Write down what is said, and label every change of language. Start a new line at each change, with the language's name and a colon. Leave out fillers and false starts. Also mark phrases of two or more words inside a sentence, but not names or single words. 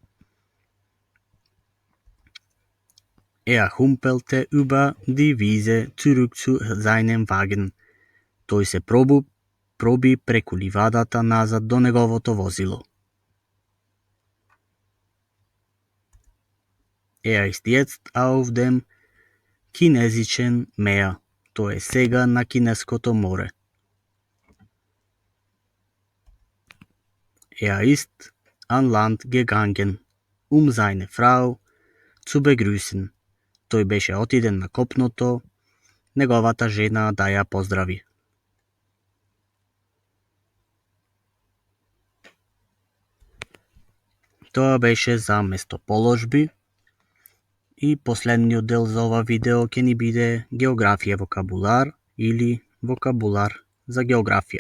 German: Er humpelte über die Wiese zurück zu seinem Wagen.
Macedonian: Тој се проби преку ливадата назад до неговото возило.
German: Er ist jetzt auf dem chinesischen Meer.
Macedonian: Тој е сега на Кинеското море.
German: Er ist an Land gegangen, seine Frau zu begrüßen.
Macedonian: Тој беше отиден на копното, неговата жена да ја поздрави. Тоа беше за местоположби и последниот дел за ова видео ќе ни биде географија вокабулар или вокабулар за географија.